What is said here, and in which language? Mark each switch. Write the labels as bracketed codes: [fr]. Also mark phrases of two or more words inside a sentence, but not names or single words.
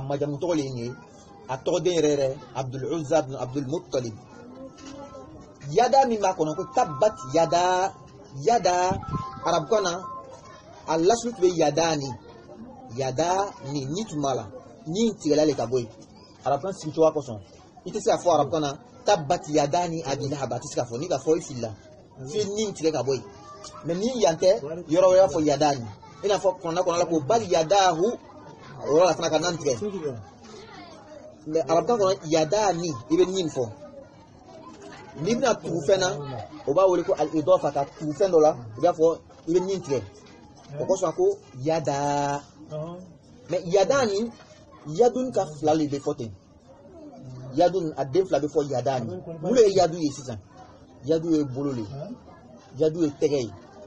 [bm] ma jamu tɔgɔ de ye a tɔgɔden yɛrɛ yɛrɛ Abdul Uzza ibn Abdul Muttalib yada min b'a kɔnɔ ko tabbat yada arabukan na a lasulu tun bɛ yada ni tumala ni tigɛla le ka bɔ yen arabukan sigicogoya kosɔn i tɛ se ka fɔ arabukan na [ar] tabbat yada [bm] ni Abi Lahab a tɛ se ka fɔ ni ka fɔ i filila fi ni tigɛ ka bɔ yen mais ni yan tɛ yɔrɔ wɛrɛ b'a fɔ yada ni i n'a fɔ kɔnɔna kɔnɔna la ko [ar] bali yadahu [bm] o yɔrɔ la fana ka nan tigɛ mais arabukan kɔnɔ yada ni i bɛ ni fɔ n'i bɛna tugu fɛn na o b'a wele ko al-idafa ka tugu fɛn dɔ la i b'a fɔ i bɛ ni tigɛ o kosɔn ko yada mais [ar] yadani yadun [bm] ka fila le bɛ fɔ ten yadun a den fila bɛ fɔ yadani mun ye yadu ye sisan yadu ye bolo le yadu ye tɛgɛ ye